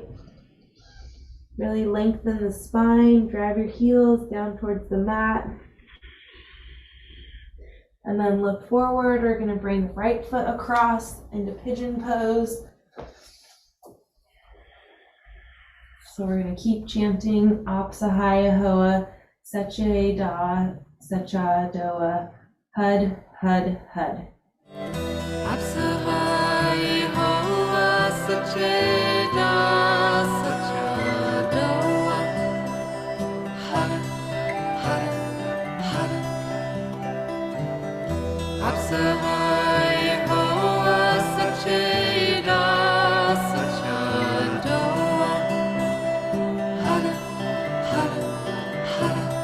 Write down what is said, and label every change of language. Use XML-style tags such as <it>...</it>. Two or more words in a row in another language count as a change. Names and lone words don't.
<en>Really lengthen the spine, drive your heels down towards the mat. And then look forward. We're going to bring the right foot across into pigeon pose. So we're going to keep chanting</en> <pa>ਆਪ ਸਹਾਈ ਹੋਆ, ਸਚੇ ਦਾ ਸਚਾ ਢੋਆ, ਹਰਿ, ਹਰਿ, ਹਰਿ. ਆਪ ਸਹਾਈ ਹੋਆ, ਸਚੇ ਦਾ ਸਚਾ ਢੋਆ. ਹਰਿ, ਹਰਿ, ਹਰਿ. ਆਪ ਸਹਾਈ ਹੋਆ, ਸਚੇ ਦਾ ਸਚਾ ਢੋਆ. ਹਰਿ, ਹਰਿ, ਹਰਿ.</pa>